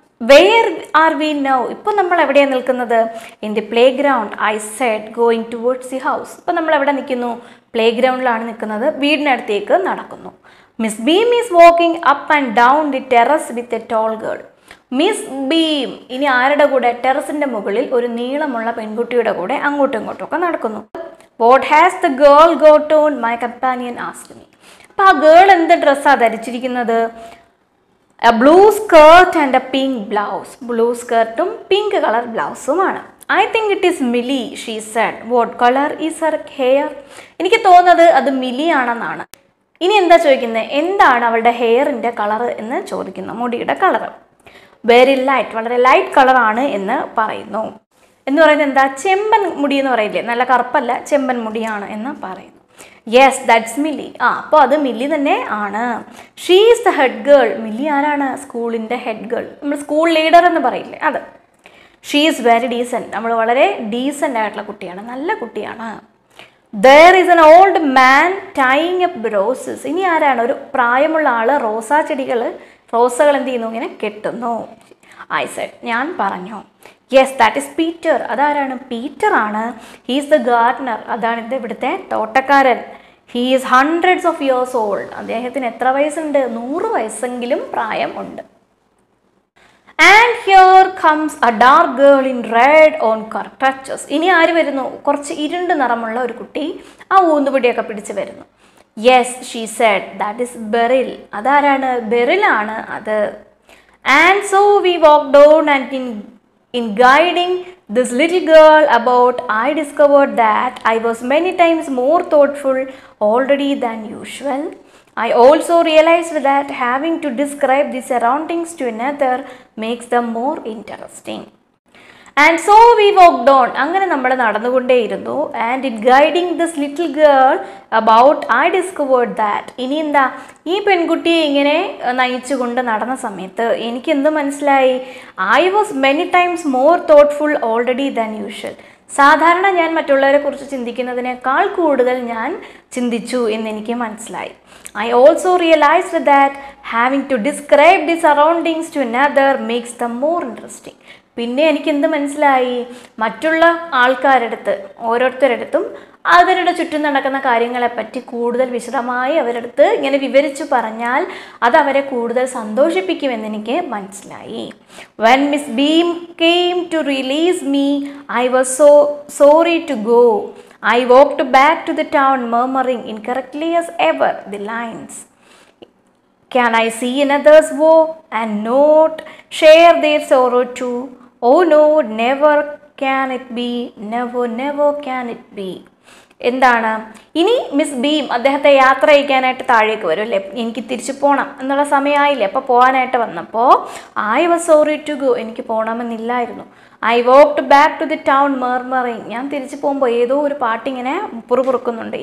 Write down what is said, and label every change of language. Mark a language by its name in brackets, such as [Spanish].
[English] Where are we now? [Malayalam] ഇപ്പോൾ നമ്മൾ എവിടെയാണ് നിൽക്കുന്നത്? [English] In the playground, I said, going towards the house. [Malayalam] ഇപ്പോൾ നമ്മൾ എവിടെ നിൽക്കുന്നു? പ്ലേ ഗ്രൗണ്ടിലാണ് നിൽക്കുന്നത്, വീടിനടുത്തേക്ക് നടക്കുന്നു. [English] Miss Beam is walking up and down the terrace with a tall girl. [Malayalam] Miss beam ഇനി ആരുടെ കൂടെ, ടെറസിൻ്റെ മുകളിൽ ഒരു നീളമുള്ള പെൺകുട്ടിയുടെ കൂടെ അങ്ങോട്ടും ഇങ്ങോട്ടും ഒക്കെ നടക്കുന്നു. [English] What has the girl got on, my companion asked me. [Malayalam] അപ്പോൾ ആ ഗേൾ എന്ത് ഡ്രസ്സാണ് ധരിച്ചിരിക്കുന്നത്? [English] A blue skirt and a pink blouse. [Malayalam] Blue സ്കേർട്ടും pink colour ബ്ലൗസുമാണ്. [English] I think it is Millie, she said. What colour is her hair? [Malayalam] എനിക്ക് തോന്നുന്നത് അത് മിലി ആണെന്നാണ്. ഇനി എന്താ ചോദിക്കുന്നത്, എന്താണ് അവളുടെ ഹെയറിൻ്റെ കളർ എന്ന് ചോദിക്കുന്നു, മുടിയുടെ കളർ. [English] very light, [Malayalam] വളരെ ലൈറ്റ് കളറാണ് എന്ന് പറയുന്നു. എന്ന് പറയുന്നത് എന്താ, ചെമ്പൻ മുടി എന്ന് പറയില്ലേ, നല്ല കറുപ്പല്ല, ചെമ്പൻ മുടിയാണ് എന്ന് പറയുന്നു. [English] Yes that's Millie. [Malayalam] അപ്പോൾ അത് മില്ലി തന്നെ ആണ്. [English] She is the head girl. [Malayalam] Milli ആരാണ്? സ്കൂളിൻ്റെ ഹെഡ് ഗേൾ, നമ്മൾ സ്കൂൾ ലീഡർ എന്ന് പറയില്ലേ അത്. [English] She is very decent. [Malayalam] നമ്മൾ വളരെ ഡീസൻ്റ് ആയിട്ടുള്ള കുട്ടിയാണ്, നല്ല കുട്ടിയാണ്. [English] There is an old man tying up roses. [Malayalam] ഇനി ആരാണ്? ഒരു പ്രായമുള്ള ആൾ റോസകൾ എന്ത് ചെയ്യുന്നു, ഇങ്ങനെ കെട്ടുന്നു. [English] I said, [Malayalam] ഞാൻ പറഞ്ഞു. [English] Yes that is Peter. [Malayalam] അതാരാണ്? പീറ്റർ ആണ്. [English] He is the gardener. [Malayalam] അതാണ് ഇവിടുത്തെ തോട്ടക്കാരൻ. [English] He is hundreds of years old. [Malayalam] അദ്ദേഹത്തിന് എത്ര വയസ്സുണ്ട്? 100 വയസ്സെങ്കിലും പ്രായം ഉണ്ട്. [English] And here comes a dark girl in red on crutches. [Malayalam] ഇനി ആര് വരുന്നു? കുറച്ച് ഇരുണ്ട് നിറമുള്ള ഒരു കുട്ടി ആ ഊന്നുപിടിയൊക്കെ പിടിച്ച് വരുന്നു. [English] Yes she said, that is Beryl. [Malayalam] അതാരാണ്? ബെറിലാണ് അത്. [English] And so we walked on, and in guiding this little girl about, I discovered that I was many times more thoughtful already than usual. I also realized that having to describe the surroundings to another makes them more interesting. And so we walked on. [Malayalam] അങ്ങനെ നമ്മൾ നടന്നുകൊണ്ടേയിരുന്നു. [English] And in guiding this little girl about, I discovered that. [Malayalam] ഇനി എന്താ, ഈ പെൺകുട്ടിയെ ഇങ്ങനെ നയിച്ചുകൊണ്ട് നടന്ന സമയത്ത് എനിക്ക് എന്ത് മനസ്സിലായി? [English] I was many times more thoughtful already than usual. [Malayalam] സാധാരണ ഞാൻ മറ്റുള്ളവരെ കുറിച്ച് ചിന്തിക്കുന്നതിനേക്കാൾ കൂടുതൽ ഞാൻ ചിന്തിച്ചു എന്നെനിക്ക് മനസ്സിലായി. [English] I also realized that having to describe the surroundings to another makes them more interesting. [Malayalam] പിന്നെ എനിക്ക് എന്ത് മനസ്സിലായി, മറ്റുള്ള ആൾക്കാരടുത്ത് ഓരോരുത്തരടുത്തും അവരുടെ ചുറ്റും നടക്കുന്ന കാര്യങ്ങളെപ്പറ്റി കൂടുതൽ വിശദമായി അവരടുത്ത് ഇങ്ങനെ വിവരിച്ചു പറഞ്ഞാൽ അത് അവരെ കൂടുതൽ സന്തോഷിപ്പിക്കുമെന്ന് എനിക്ക് മനസ്സിലായി. [English] When Miss Beam came to release me, I was so sorry to go. I walked back to the town murmuring incorrectly as ever the lines. Can I see another's woe and not share their sorrow too? Oh no, never can it be, never, never can it be. [Malayalam] എന്താണ് ഇനി miss beam അദ്ദേഹത്തെ യാത്ര അയക്കാനായിട്ട് താഴേക്ക് വരും അല്ലേ, എനിക്ക് തിരിച്ചു പോകണം എന്നുള്ള സമയമായില്ലേ. അപ്പോൾ പോകാനായിട്ട് വന്നപ്പോൾ [English] I was sorry to go, [Malayalam] എനിക്ക് പോകണമെന്നില്ലായിരുന്നു. [English] I walked back to the town murmuring, [Malayalam] ഞാൻ തിരിച്ചു പോകുമ്പോൾ ഏതോ ഒരു പാട്ടിങ്ങനെ പുറക്കുന്നുണ്ട്.